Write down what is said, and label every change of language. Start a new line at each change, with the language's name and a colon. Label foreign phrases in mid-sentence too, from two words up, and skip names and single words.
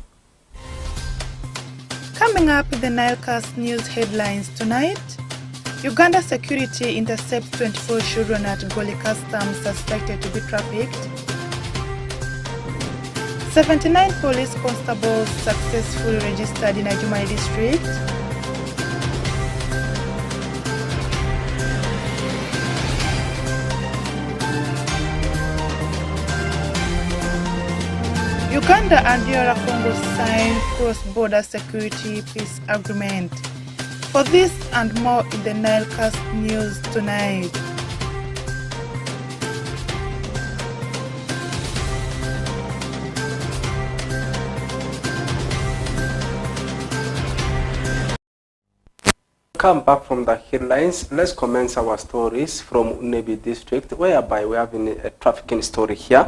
English: Coming up with the NILECAST news headlines tonight, Uganda security intercepts 24 children at Goli Customs suspected to be trafficked. 79 police constables successfully registered in Ajumani district. Uganda and DR Congo signed cross-border security peace agreement. For this and more in the NILECAST news tonight. Come back from the headlines, let's commence our stories from Nebi district, whereby we have a trafficking story here.